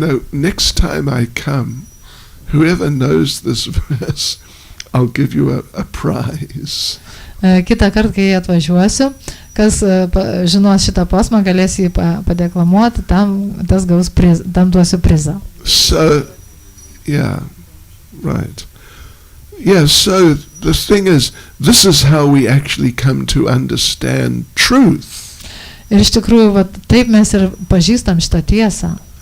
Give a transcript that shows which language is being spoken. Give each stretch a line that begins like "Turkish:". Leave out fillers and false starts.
English: Next time I come, whoever knows this verse, I'll give you a prize.
Lithuanian: Kitą kartą, kai atvažiuosiu, kas žinos šitą posmą, galės jį padeklamuoti, tam duosiu prizą.
English: So, yeah, right. Yeah, so the thing is, this is how we actually come to understand truth.
Lithuanian: Ir iš tikrųjų, taip mes ir pažįstam šitą tiesą.